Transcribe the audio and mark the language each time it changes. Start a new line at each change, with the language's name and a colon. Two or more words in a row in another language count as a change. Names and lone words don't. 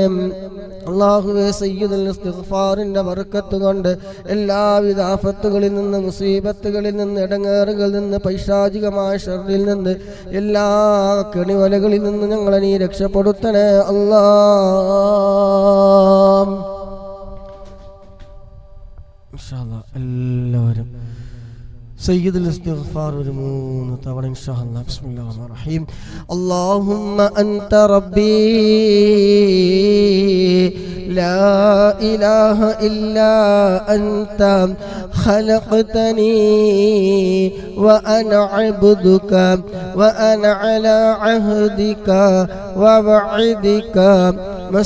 Malayalam: അല്ലാഹുവേ, സയ്യിദുൽ ഇസ്തിഗ്ഫാറിന്റെ ബർക്കത്ത് കൊണ്ട് എല്ലാവിധ ആഫത്തുകളിൽ നിന്ന്, മുസീബത്തുകളിൽ നിന്ന്, ഇടങ്ങേറുകളിൽ നിന്ന്, പൈശാചികമായ ശർറിൽ നിന്ന്, എല്ലാ കെണിവലകളിൽ നിന്ന് ഞങ്ങളെ നീ രക്ഷപ്പെടുത്തണേ അല്ലാഹ്.
Arabic: إن شاء الله
Malayalam: എല്ലാവരും സയ്യിദുൽ ഇസ്തിഗ്ഫാർ ഒരു 3 തവണ
Arabic: إن شاء الله. بسم الله الرحمن الرحيم. اللهم أنت ربي لا إله إلا أنت خلقتني وأنا عبدك وأنا على عهدك ووعدك ما